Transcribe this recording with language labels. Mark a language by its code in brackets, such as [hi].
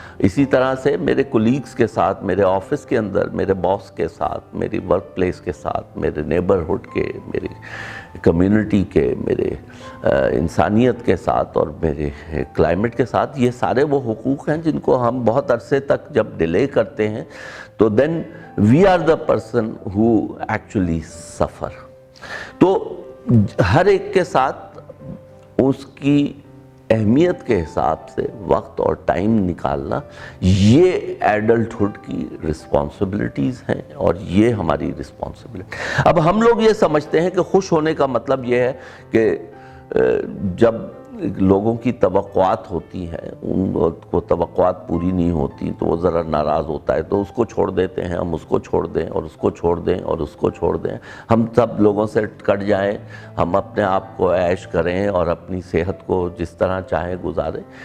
[ur] اسی طرح سے میرے کولیگز کے ساتھ، میرے آفس کے اندر، میرے باس کے ساتھ، میری ورک پلیس کے ساتھ، میرے نیبرہڈ کے، میری کمیونٹی کے، میرے انسانیت کے ساتھ اور میرے کلائمیٹ کے ساتھ، یہ سارے وہ حقوق ہیں جن کو ہم بہت عرصے تک جب ڈیلے کرتے کرتے ہیں تو [en] Then we are the person who actually suffer. [ur] تو ہر ایک کے ساتھ اس کی اہمیت کے حساب سے وقت اور ٹائم نکالنا یہ ایڈلٹہڈ کی رسپانسبلٹیز ہیں اور یہ ہماری رسپانسبلٹی. اب ہم لوگ یہ سمجھتے ہیں کہ خوش ہونے کا مطلب یہ ہے کہ جب لوگوں کی توقعات ہوتی ہیں ان کو توقعات پوری نہیں ہوتی تو وہ ذرا ناراض ہوتا ہے تو اس کو چھوڑ دیتے ہیں, ہم اس کو چھوڑ دیں اور اس کو چھوڑ دیں اور اس کو چھوڑ دیں, ہم سب لوگوں سے کٹ جائیں, ہم اپنے آپ کو عیش کریں اور اپنی صحت کو جس طرح چاہیں گزاریں.